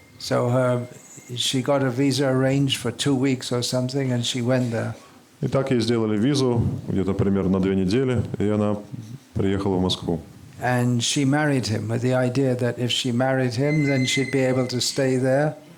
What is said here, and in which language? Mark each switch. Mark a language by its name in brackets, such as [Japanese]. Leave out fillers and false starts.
[English] So she got a visa arranged for 2 weeks or something, and she went there. [Russian] И так ей сделали визу где-то примерно на 2 недели, и она приехала в Москву. [English] And she married him with the idea that if she married him, then she'd be able to stay there.